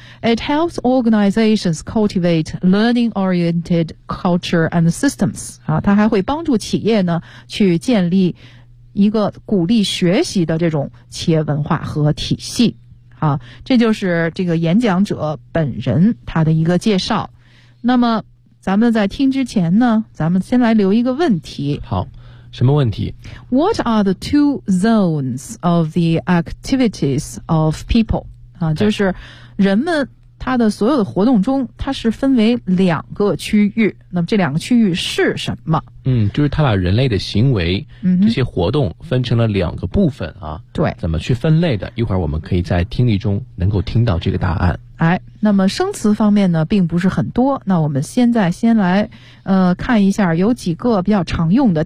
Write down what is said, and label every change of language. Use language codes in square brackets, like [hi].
[en] It helps organizations cultivate learning-oriented culture and systems. [zh] 啊，他还会帮助企业呢去建立一个鼓励学习的这种企业文化和体系。啊，这就是这个演讲者本人他的一个介绍。那么咱们在听之前呢，咱们先来留一个问题。好，什么问题？ [en] What are the two zones of the activities of people? [zh] 就是人们它的所有的活动中，它是分为两个区域。那么这两个区域是什么？就是它把人类的行为，这些活动分成了两个部分啊。对，怎么去分类的？一会儿我们可以在听力中能够听到这个答案。哎，那么生词方面呢，并不是很多。那我们现在先来，看一下有几个比较常用的。